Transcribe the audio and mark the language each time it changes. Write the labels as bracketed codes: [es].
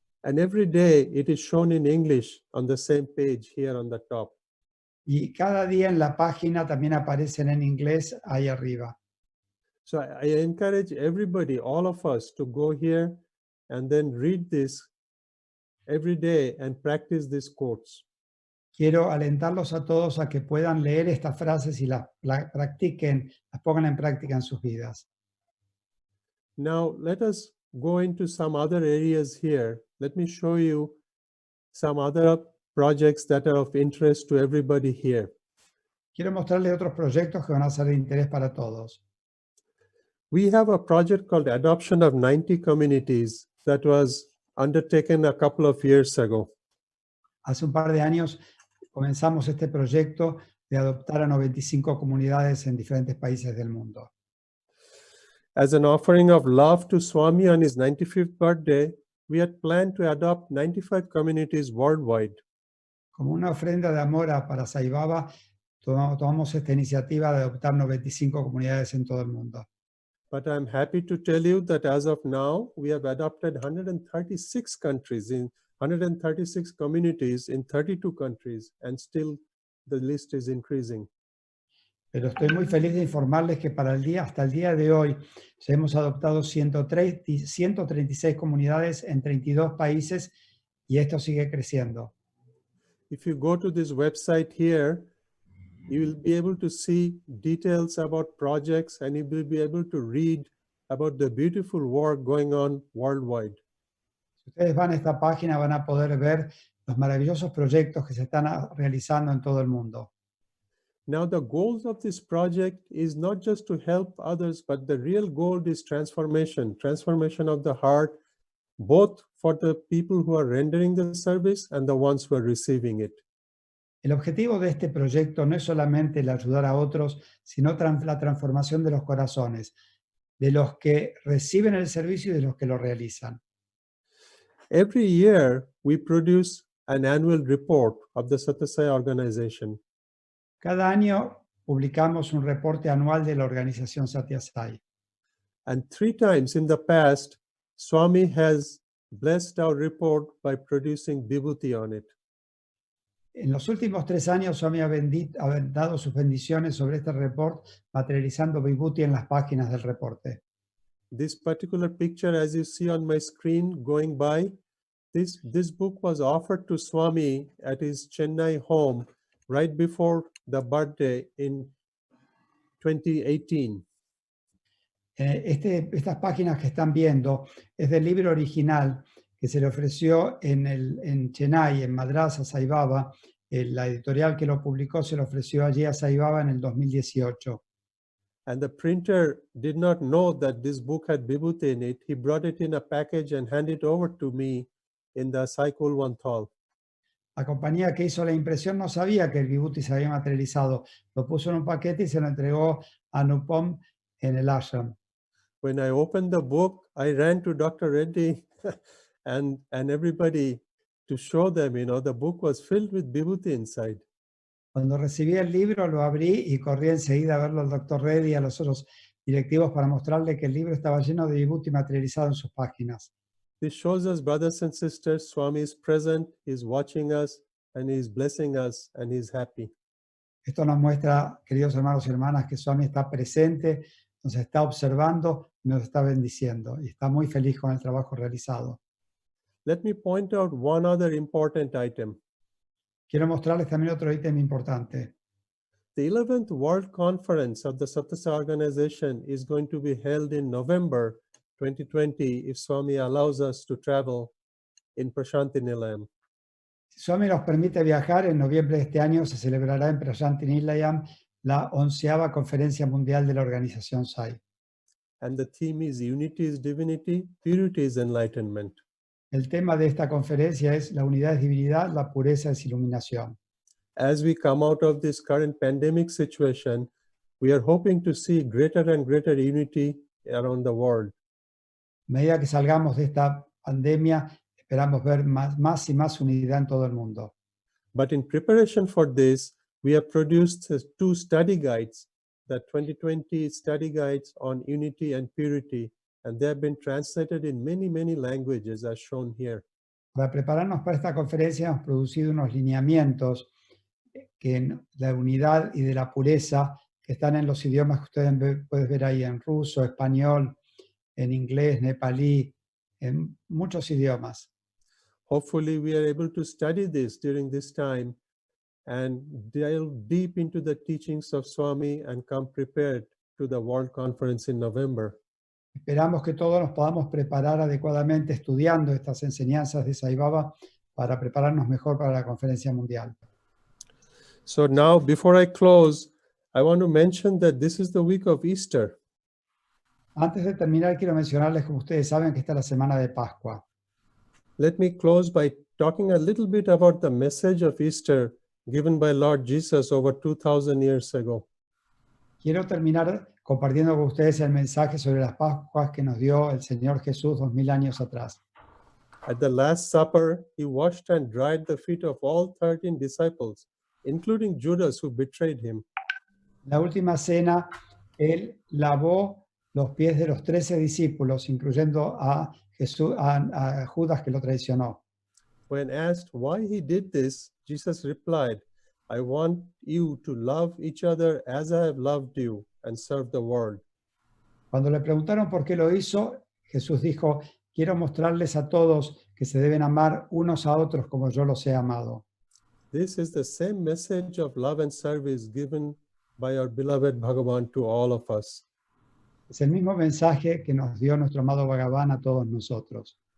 [en] And every day it is shown in English on the same page here on the top. [es] Y cada día en la página también aparecen en inglés ahí arriba. [en] So I encourage everybody, all of us, to go here and then read this every day and practice these quotes. [es] Quiero alentarlos a todos a que puedan leer estas frases y las practiquen, las pongan en práctica en sus vidas. [en] Now let us go into some other areas here. Let me show you some other projects that are of interest to everybody here. [es] Quiero mostrarles otros proyectos que van a ser de interés para todos. [en] We have a project called Adoption of 90 Communities that was undertaken a couple of years ago. [es] Hace un par de años comenzamos este proyecto de adoptar a 95 comunidades en diferentes países del mundo. [en] As an offering of love to Swami on his 95th birthday, we had planned to adopt 95 communities worldwide. [es] Como una ofrenda de amor para Sai Baba, tomamos esta iniciativa de adoptar 95 comunidades en todo el mundo. [en] But I'm happy to tell you that as of now, we have adopted 136 countries in 136 communities in 32 countries, and still the list is increasing. [es] Pero estoy muy feliz de informarles que hasta el día de hoy hemos adoptado 136 comunidades en 32 países y esto sigue creciendo. [en] If you go to this website here, you will be able to see details about projects and you will be able to read about the beautiful work going on worldwide. [es] Si ustedes van a esta página van a poder ver los maravillosos proyectos que se están realizando en todo el mundo. [en] Now the goals of this project is not just to help others, but the real goal is transformation of the heart, both for the people who are rendering the service and the ones who are receiving it. [es] El objetivo de este proyecto no es solamente el ayudar a otros, sino la transformación de los corazones, de los que reciben el servicio y de los que lo realizan. [en] Every year, we produce an annual report of the Sathya Sai organization. [es] Cada año publicamos un reporte anual de la organización Sathya Sai. [en] And 3 times in the past, Swami has blessed our report by producing vibhuti on it. [es] En los últimos 3 años, Swami ha dado sus bendiciones sobre este report, materializando Vibhuti en las páginas del reporte. [en] This particular picture, as you see on my screen going by, this book was offered to Swami at his Chennai home right before the birthday in 2018. [es] Estas páginas que están viendo es del libro original que se le ofreció en Chennai, en Madras, a Sai Baba. La editorial que lo publicó se lo ofreció allí a Sai Baba en el 2018. [en] And the printer did not know that this book had Vibhuti in it. He brought it in a package and handed it over to me in the Saikul Vanthal. [es] La compañía que hizo la impresión no sabía que el Vibhuti se había materializado. Lo puso en un paquete y se lo entregó a Anupom en el ashram. [en] When I opened the book, I ran to Dr. Reddy and everybody to show them, the book was filled with Vibhuti inside. [es] Cuando recibí el libro, lo abrí y corrí enseguida a verlo al Dr. Reddy y a los otros directivos para mostrarle que el libro estaba lleno de Vibhuti materializado en sus páginas. [en] This shows us, brothers and sisters, Swami is present, he's watching us, and he's blessing us, and he's happy. [es] Esto nos muestra, queridos hermanos y hermanas, que Swami está presente, nos está observando y nos está bendiciendo. Y está muy feliz con el trabajo realizado. [en] Let me point out one other important item. [es] Quiero mostrarles también otro ítem importante. [en] The 11th World Conference of the Sathya Organization is going to be held in November 2020 if Swami allows us to travel in Prashanti Nilayam. [es] Si Swami nos permite viajar, en noviembre de este año se celebrará en Prashanti Nilayam la 11ª Conferencia Mundial de la Organización SAI. [en] And the theme is Unity is Divinity, Purity is Enlightenment. [es] El tema de esta conferencia es la unidad es divinidad, la pureza es iluminación. [en] As we come out of this current pandemic situation, we are hoping to see greater and greater unity around the world. [es] A medida que salgamos de esta pandemia, esperamos ver más y más unidad en todo el mundo. [en] But in preparation for this, we have produced 2 study guides, the 2020 study guides on unity and purity, and they have been translated in many, many languages as shown here. [es] Para prepararnos para esta conferencia hemos producido unos lineamientos que la unidad y de la pureza que están en los idiomas que ustedes pueden ver ahí, en ruso, español, en inglés, nepalí, en muchos idiomas. [en] Hopefully we are able to study this during this time and delve deep into the teachings of Swami and come prepared to the World Conference in November. [es] Esperamos que todos nos podamos preparar adecuadamente estudiando estas enseñanzas de Sai Baba para prepararnos mejor para la conferencia mundial. [en] So now, before I close, I want to mention that this is the week of Easter. [es] Antes de terminar, quiero mencionarles, como ustedes saben, que está la semana de Pascua. [en] Let me close by talking a little bit about the message of Easter given by Lord Jesus over 2,000 years ago. [es] Quiero terminar compartiendo con ustedes el mensaje sobre las Pascuas que nos dio el Señor Jesús 2000 años atrás. [en] At the Last Supper, he washed and dried the feet of all 13 disciples, including Judas, who betrayed him. [es] En la última cena, él lavó los pies de los 13 discípulos, incluyendo a Judas, que lo traicionó. [en] When asked why he did this, Jesus replied, I want you to love each other as I have loved you and serve the world. [es] Cuando le preguntaron por qué lo hizo, Jesús dijo, quiero mostrarles a todos que se deben amar unos a otros como yo los he amado. [en] This is the same message of love and service given by our beloved Bhagavan to all of us. [es] Es el mismo mensaje que nos dio nuestro amado Bhagavan a todos nosotros.